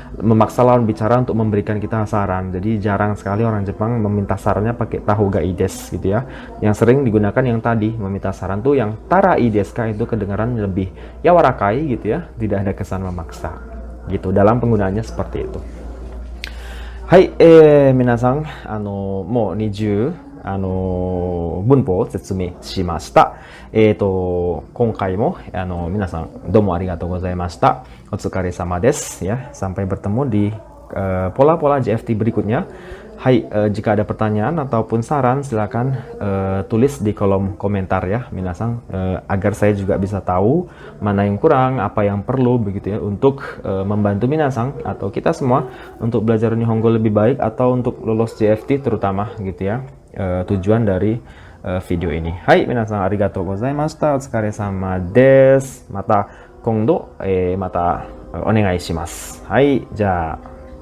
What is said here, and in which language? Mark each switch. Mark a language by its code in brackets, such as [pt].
[id] Memaksa lawan bicara untuk memberikan kita saran. Jadi jarang sekali orang Jepang meminta sarannya pakai [ja] tahoga ii desu [id] gitu ya. Yang sering digunakan yang tadi, meminta saran tuh yang [ja] tarai desu ka, [id] itu kedengaran lebih yawarakai gitu ya. Tidak ada kesan memaksa. Gitu dalam penggunaannya seperti itu. [ja] Hai, minasang, mo 20文法を説明しました。今回も皆さんどうもありがとうございました。お疲れ様です。 [id] Ya, sampai bertemu di pola-pola JFT berikutnya. Hai, jika ada pertanyaan ataupun saran silakan tulis di kolom komentar ya, minasang, agar saya juga bisa tahu mana yang kurang, apa yang perlu begitu ya, untuk membantu minasang atau kita semua untuk belajar Nihongo lebih baik atau untuk lolos JFT terutama gitu ya. Tujuan dari video ini. [ja] はい、皆さんありがとうございました。お疲れ様です。また今度、またお願いします。はい、じゃあ。